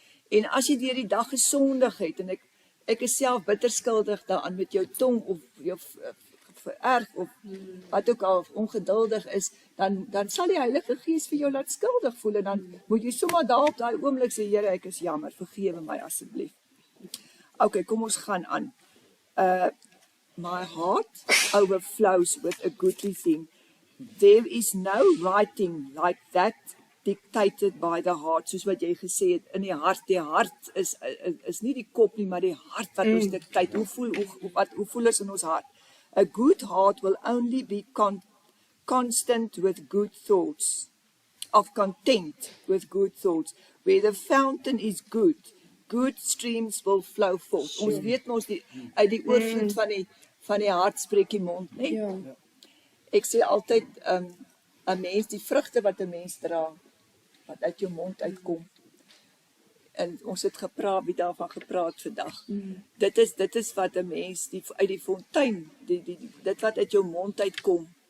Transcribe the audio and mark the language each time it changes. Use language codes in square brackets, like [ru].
[af] En as jy deur die dag gesondig het en ek is self bitter skuldig daaraan met jou tong of jou vererg of wat ook al ongeduldig is, dan sal die Heilige Gees vir jou laat skuldig voel en dan moet jy sommer daar op daai oomblik sê Here, ek is jammer, vergewe my asseblief. Okay, kom ons gaan aan. [en] My heart overflows with a goodly thing. There is no writing like that dictated by the heart, [af] soos wat jy gesê het, in die hart is nie die kop nie, maar die hart wat ons dictate, hoe voel ons in ons hart? [en] A good heart will only be constant with good thoughts, of content with good thoughts. Where the fountain is good, good streams will flow forth. [af] Ons weet mos uit die oorvloed van die hart spreek die mond, nee? Ja. Ek sê altyd, 'n mens, die vrugte wat 'n mens dra, wat uit jou mond uitkom. En ons het wie daarvan gepraat vandag. Dit is wat 'n mens uit die fontein, dit wat uit jou mond uitkom.